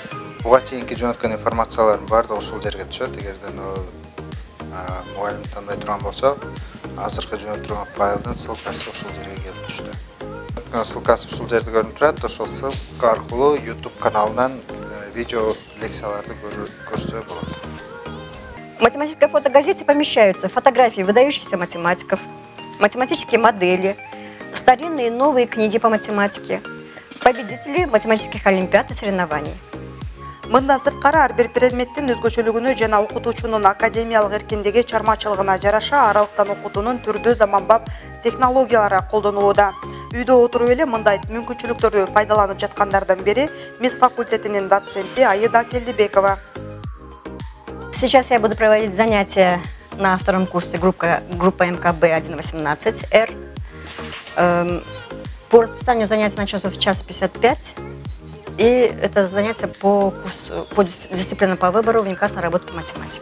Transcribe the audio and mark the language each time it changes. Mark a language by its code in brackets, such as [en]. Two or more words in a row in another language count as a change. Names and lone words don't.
[ky] Буга чейинки жөнөткөн информациялардын баардыгы ушул жерге түшөт. Эгерде мугалим тандай турган болсо, азыркы жөнөтүп турган файлдын ссылкасы ушул жерге келип түштү. Ссылкасы ушул жерде көрүнүп турат. Ошол ссылка аркылуу YouTube каналынан видео лекцияларды көрсө болот. [ru] В математической фотогазете помещаются фотографии выдающихся математиков, математические модели, старинные и новые книги по математике, победители математических олимпиад и соревнований. [ky] Мындан сырткары ар бир предметтин өзгөчөлүгүнө жана окутуучунун академиялык эркиндиги чармачылыгына жараша аралыктан окутуунун түрдүү заманбап технологиялары колдонулууда. Үйдө отуруп эле мындай мүмкүнчүлүктөрдү пайдаланып жаткандардын бири мед факультетинин доценти Аида Келдибекова. [ru] Сейчас я буду проводить занятия на втором курсе группа МКБ 1.18R. По расписанию занятий начнется в 1:55. И это занятие по дисциплине по выбору внеклассной работы по математике.